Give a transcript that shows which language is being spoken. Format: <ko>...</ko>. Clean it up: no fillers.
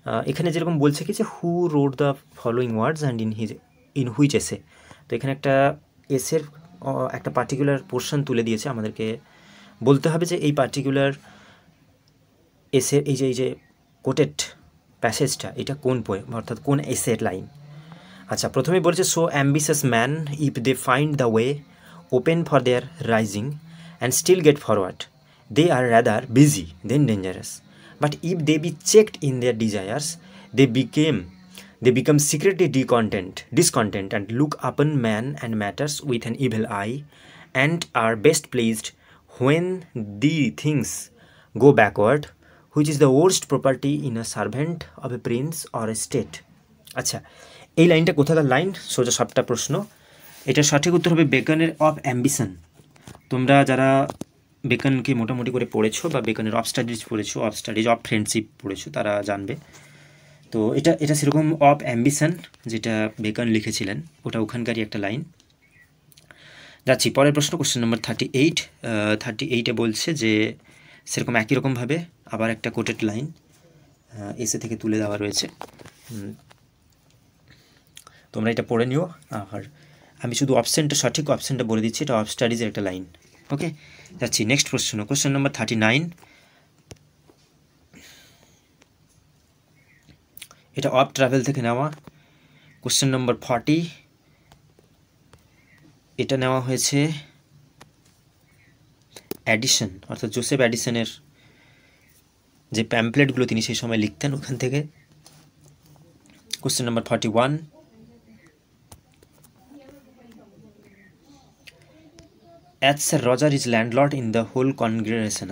<bn>এখানে যেরকম বলছে কি যে</bn> <en>who wrote the following words and in which essay,</en> <bn>তো এখানে একটা এসের একটা পার্টিকুলার পোর্শন তুলে দিয়েছে, আমাদেরকে বলতে হবে যে এই পার্টিকুলার এসের এই যে কোটেড প্যাসেজটা এটা কোন পোয়েম, অর্থাৎ কোন এসের লাইন।</bn> <en>আচ্ছা, প্রথমেই বলেছে so ambitious man if they find the way open for their rising and still get forward they are rather busy than dangerous, but if they be checked in their desires, they become secretly discontent and look upon man and matters with an evil eye, and are best pleased when the things go backward, which is the worst property in a servant of a prince or a state.</en> <bn>আচ্ছা, এই লাইনটা কোথাকার line? সোজা সবটা প্রশ্ন। এটা সঠিক উত্তর হবে বেকনের অফ অ্যাম্বিশন। তোমরা যারা বেকনকে মোটামুটি করে পড়েছো বা বেকনের অফ স্টাডিজ পড়েছো, অফ স্টাডিজ অফ ফ্রেন্ডশিপ পড়েছো, তারা জানবে। তো এটা সেরকম অফ অ্যাম্বিশন যেটা বেকন লিখেছিলেন, ওটা ওখানকারই একটা লাইন। যাচ্ছি পরের প্রশ্ন, কোশ্চেন নম্বর 38 বলছে যে সেরকম একই রকমভাবে আবার একটা কোটেড লাইন এসে থেকে তুলে দেওয়া রয়েছে, তোমরা এটা পড়ে নিও। আর আমি শুধু অপশানটা সঠিক অপশানটা বলে দিচ্ছি, এটা অফ স্টাডিজের একটা লাইন। ওকে, যাচ্ছি নেক্সট প্রশ্ন, কোশ্চেন নম্বর 39। এটা অফ ট্রাভেল থেকে নেওয়া। কোশ্চেন নম্বর 40, এটা নেওয়া হয়েছে অ্যাডিসন, অর্থাৎ জোসেফ অ্যাডিসনের যে প্যাম্পলেটগুলো তিনি সেই সময় লিখতেন ওখান থেকে।</bn> <en>Question number 41, as Sir Roger is landlord in the whole congregation.</en>